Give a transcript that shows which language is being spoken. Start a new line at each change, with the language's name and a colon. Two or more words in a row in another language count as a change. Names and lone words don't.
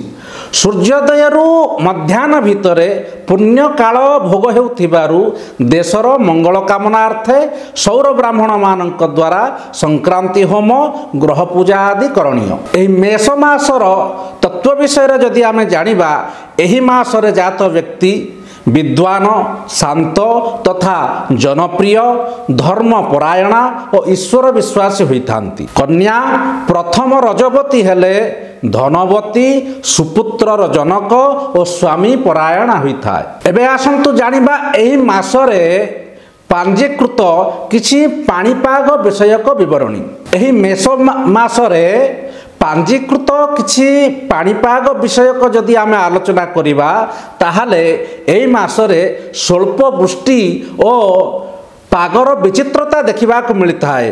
Odia: ସୂର୍ଯ୍ୟୋଦୟରୁ ମଧ୍ୟାହ୍ନ ଭିତରେ ପୁଣ୍ୟ କାଳ ଭୋଗ ହେଉଥିବାରୁ ଦେଶର ମଙ୍ଗଳ କାମନାର୍ଥେ ସୌର ବ୍ରାହ୍ମଣ ମାନଙ୍କ ଦ୍ୱାରା ସଂକ୍ରାନ୍ତି ହୋମ ଗ୍ରହ ପୂଜା ଆଦି କରଣୀୟ। ଏହି ମେଷ ମାସର ତତ୍ତ୍ୱ ବିଷୟ ଯଦି ଆମେ ଜାଣିବା ଏହି ମାସରେ ଜାତ ବ୍ୟକ୍ତି ବିଦ୍ୱାନ ଶାନ୍ତ ତଥା ଜନପ୍ରିୟ ଧର୍ମପରାୟଣା ଓ ଈଶ୍ୱର ବିଶ୍ୱାସୀ ହୋଇଥାନ୍ତି। କନ୍ୟା ପ୍ରଥମ ରଜବତୀ ହେଲେ ଧନବତୀ ସୁପୁତ୍ରର ଜନକ ଓ ସ୍ୱାମୀ ପରାୟଣା ହୋଇଥାଏ। ଏବେ ଆସନ୍ତୁ ଜାଣିବା ଏହି ମାସରେ ପଞ୍ଜିକୃତ କିଛି ପାଣିପାଗ ବିଷୟକ ବିବରଣୀ। ଏହି ମେଷ ମାସରେ ପଞ୍ଜିକୃତ କିଛି ପାଣିପାଗ ବିଷୟକ ଯଦି ଆମେ ଆଲୋଚନା କରିବା ତାହାହେଲେ ଏହି ମାସରେ ସ୍ୱଳ୍ପ ବୃଷ୍ଟି ଓ ପାଗର ବିଚିତ୍ରତା ଦେଖିବା କୁ ମିଳିଥାଏ।